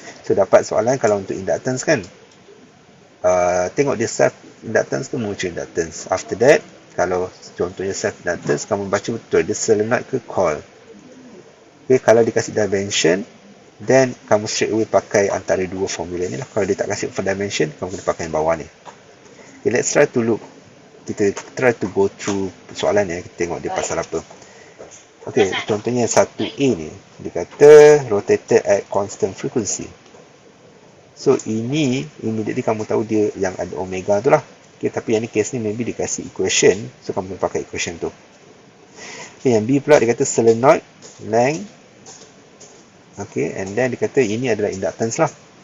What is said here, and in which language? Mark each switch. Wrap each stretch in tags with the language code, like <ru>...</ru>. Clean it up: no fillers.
<ms>So dapat soalan kalau untuk inductance kan, tengok dia self inductance ke mutual inductance.</ms> <en>After that,</en> <ms>kalau contohnya self inductance, kamu baca betul dia solenoid ke coil. Okay, kalau dikasih dimension, then kamu</ms> <en>straight away</en> <ms>pakai antara dua formula ni lah. Kalau dia tak kasih for dimension, kamu kena pakai yang bawah ni.</ms> <en>Okay, let's try to look.</en> <ms>Kita</ms> <en>try to go through</en> <ms>soalan ni. Kita tengok dia pasal apa. Okay, contohnya 1A ni, dia kata</ms> <en>rotated at constant frequency.</en> <ms>So ini immediately kamu tahu dia yang ada omega tu lah. Okay, tapi yang ni case ni maybe dikasih equation, so kamu kena pakai equation tu. Okay, yang B pula dia kata solenoid length. Okay,</ms> <en>and then</en> <ms>dia kata ini adalah inductance lah.</ms>